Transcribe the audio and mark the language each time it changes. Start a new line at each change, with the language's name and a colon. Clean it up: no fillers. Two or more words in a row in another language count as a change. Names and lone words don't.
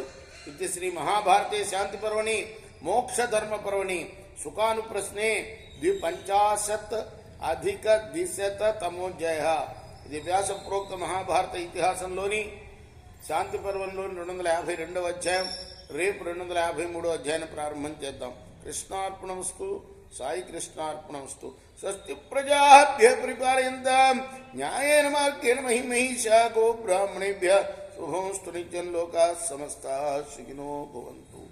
Sanskrit: ఇది శ్రీ మహాభారతే శాంతి పర్వణి మోక్ష ధర్మ పర్వణి సుఖానుప్రశ్నే 250-ద్విశతమోధ్యాయ.
Telugu: ఇది వ్యాస ప్రోక్త మహాభారత ఇతిహాసంలోని శాంతి పర్వంలోని 252వ అధ్యాయం. రేపు 253వ అధ్యాయాన్ని ప్రారంభం చేద్దాం. కృష్ణార్పణమస్తు. సాయి కృష్ణార్పణమస్తు.
Sanskrit: స్వస్తి ప్రజాభ్య పరిపాలయంతాం న్యాయేన మార్గేణ మహిమహీషా గో బ్రాహ్మణేభ్య శుభమస్తు. నిత్యం లోకాః సమస్తాః సుఖినో భవంతు.